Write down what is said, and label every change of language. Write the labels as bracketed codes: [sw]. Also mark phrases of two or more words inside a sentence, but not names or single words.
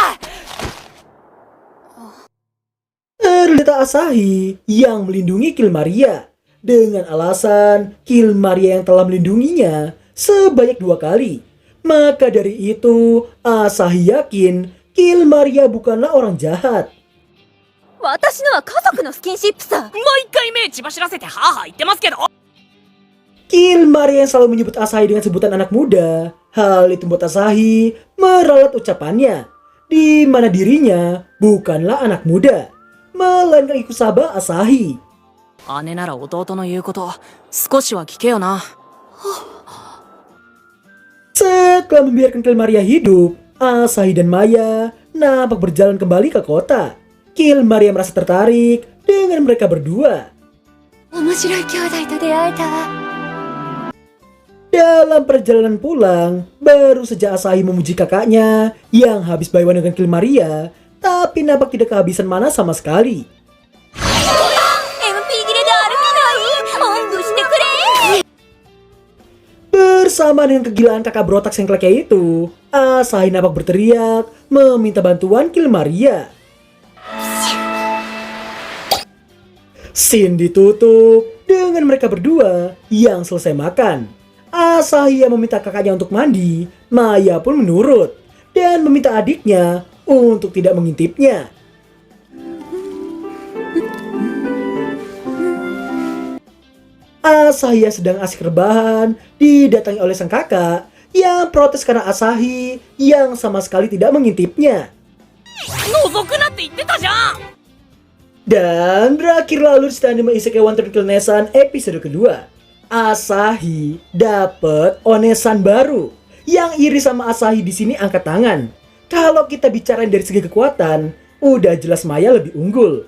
[id] ternyata Asahi yang melindungi Kill Maria. Dengan alasan Kill Maria yang telah melindunginya sebanyak 2 kali. Maka dari itu, Asahi yakin Kill Maria bukanlah orang jahat. [ja] 私のは家族のスキンシップさ。毎回目血走らせてハーハー言ってますけど。 [id] Kill Maria yang selalu menyebut Asahi dengan sebutan anak muda. Hal itu membuat Asahi meralat ucapannya, di mana dirinya bukanlah anak muda, melainkan Ikusaba Asahi. [ja] 姉なら弟の言うこと少しは聞けよな。 [id] Setelah membiarkan Kill Maria hidup, Asahi dan Maya nampak berjalan kembali ke kota. Kill Maria merasa tertarik dengan mereka berdua. [ja] 面白い兄弟と出会えたわ。 [id] Dalam perjalanan pulang, baru saja Asahi memuji kakaknya yang habis [en] buy one [id] dengan Kill Maria, tapi nampak tidak kehabisan mana sama sekali. [ja] MP 切れで歩けない。おんぶしてくれ。 [id] Bersama dengan kegilaan kakak berotak sengkleknya itu, Asahi nampak berteriak meminta bantuan Kill Maria. Scene ditutup dengan mereka berdua yang selesai makan. Asahi yang meminta kakaknya untuk mandi, Maya pun menurut dan meminta adiknya untuk tidak mengintipnya. Asahi yang sedang asik rebahan didatangi oleh sang kakak yang protes karena Asahi yang sama sekali tidak mengintipnya. [ja] 覗くなって言ってたじゃん。 [id] Dan berakhir lalu cerita anime Isekai One Tree Kill Nesan episode kedua. Asahi dapet onesan baru. Yang iri sama Asahi di sini angkat tangan. Kalau kita bicarain dari segi kekuatan, udah jelas Maya lebih unggul.